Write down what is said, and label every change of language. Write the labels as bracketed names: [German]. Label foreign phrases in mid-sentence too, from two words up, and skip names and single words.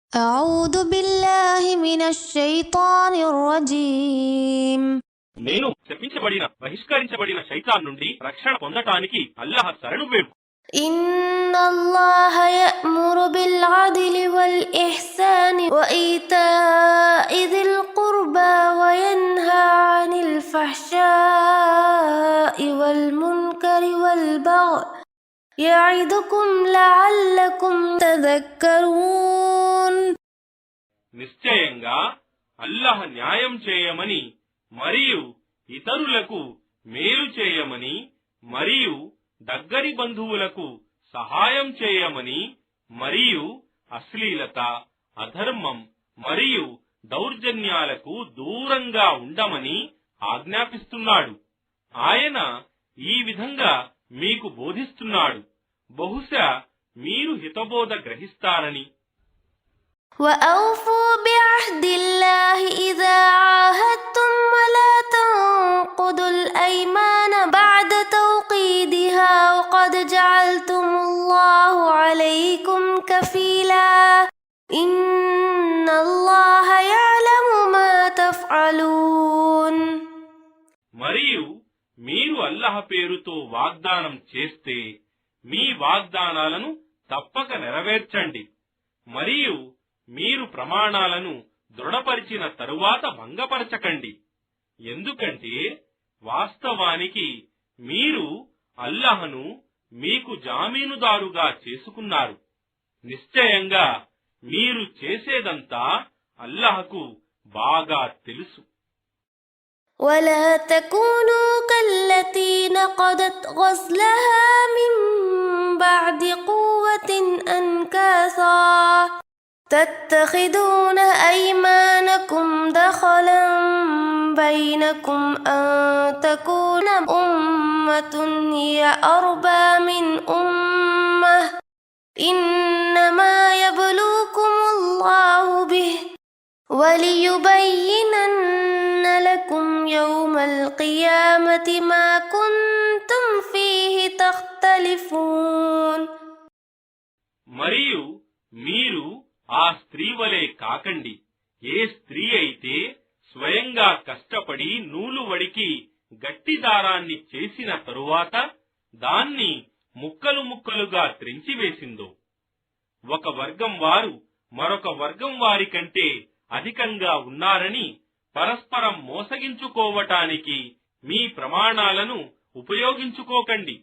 [Arabic] أعوذ بالله من الشيطان الرجيم [Telugu] నేను శపించబడిన బహిష్కరించబడిన శైతాన్ నుండి రక్షణ పొందటానికి అల్లాహ్ శరణు వేడు. [Arabic] إن الله يأمر بالعدل والإحسان وإيتاء ذي القربى وينهى عن الفحشاء والمنكر والبغي يعظكم لعلكم تذكرون. [Telugu] నిశ్చయంగా అల్లాహ్ న్యాయం చేయమని మరియు ఇతరులకు మేలు చేయమని మరియు దగ్గరి బంధువులకు సహాయం చేయమని మరియు అశ్లీలత, అధర్మం మరియు దౌర్జన్యాలకు దూరంగా ఉండమని ఆజ్ఞాపిస్తున్నాడు. ఆయన ఈ విధంగా మీకు బోధిస్తున్నాడు. బహుశా మీరు హితబోధ గ్రహిస్తారని. [Arabic] وأوفوا بعهد الله إذا عاهدتم ولا تنقضوا الأيمان بعد توقيدها وقد جعلتم الله عليكم كفيلا إن الله يعلم ما تفعلون. [Telugu] మరియు మీరు అల్లాహ్ పేరుతో వాగ్దానం చేస్తే మీ వాగ్దానాలను తప్పక నెరవేర్చండి. మరియు మీరు ప్రమాణాలను దృఢపరిచిన తరువాత భంగపరచకండి. ఎందుకంటే వాస్తవానికి మీరు అల్లాహ్ను మీకు జామీనుదారుగా చేసుకున్నారు. నిశ్చయంగా మీరు చేసేదంతా అల్లాహ్కు బాగా తెలుసు. [Arabic] ولا تكونوا كالتي نقضت غزلها من بعد قوة أنكاثا تتخذون أيمانكم دخلا بينكم أن تكون أمة هي أربى من أمة إنما يبلوكم الله به وليبينن لكم يوم القيامة ما كنتم فيه تختلفون. [Telugu] మరియు మీరు ఆ స్త్రీ వలె కాకండి. ఏ స్త్రీ అయితే స్వయంగా కష్టపడి నూలు వడికి గట్టి దారాన్ని చేసిన తరువాత దాన్ని ముక్కలు ముక్కలుగా త్రెంచివేసిందో, ఒక వర్గం వారు మరొక వర్గం వారి కంటే అధికంగా ఉన్నారని పరస్పరం మోసగించుకోవటానికి మీ ప్రమాణాలను ఉపయోగించుకోకండి.